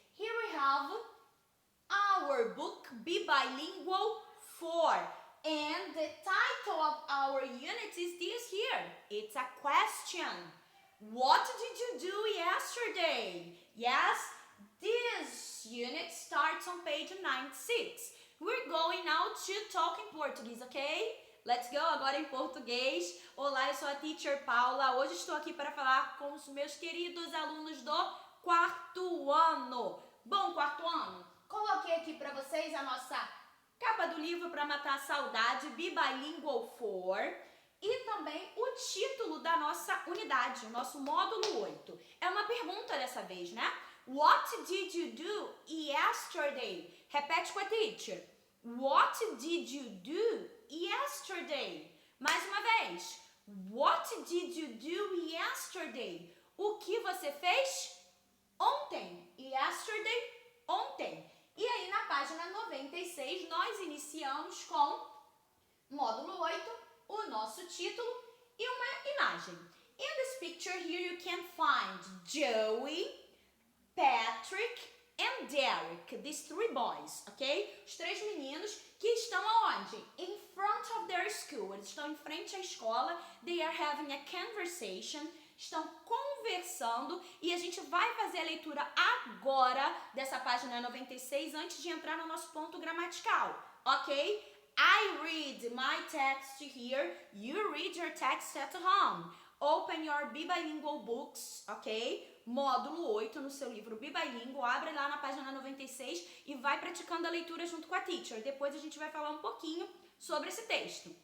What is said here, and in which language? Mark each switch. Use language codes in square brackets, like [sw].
[en] Here we have our book Be Bilingual 4, and the title of our unit is this here. It's a question. What did you do yesterday? Yes, this unit starts on page 96. We're going now to talk in Portuguese, okay? Let's go [pt] agora em português. Olá, eu sou a teacher Paula. Hoje estou aqui para falar com os meus queridos alunos do quarto ano. Bom, quarto ano, coloquei aqui para vocês a nossa capa do livro para matar a saudade, Be Bilingual 4, e também o título da nossa unidade, o nosso módulo 8. É uma pergunta dessa vez, né? [en] What did you do yesterday? [pt] Repete com a teacher. [en] What did you do yesterday? [pt] Mais uma vez. [en] What did you do yesterday? [pt] O que você fez ontem? Yesterday, ontem. E aí na página 96 nós iniciamos com módulo 8, o nosso título e uma imagem. [en] In this picture here you can find Joey, Patrick and Derek, these three boys, ok? [pt] Os três meninos que estão aonde? [en] In front of their school. [pt] Eles estão em frente à escola. [en] They are having a conversation. [pt] Estão conversando e a gente vai fazer a leitura agora dessa página 96 antes de entrar no nosso ponto gramatical, ok? [en] I read my text here. You read your text at home. Open your Be Bilingual books, ok? [pt] Módulo 8 no seu livro Be Bilingual. Abre lá na página 96 e vai praticando a leitura junto com a teacher. Depois a gente vai falar um pouquinho sobre esse texto.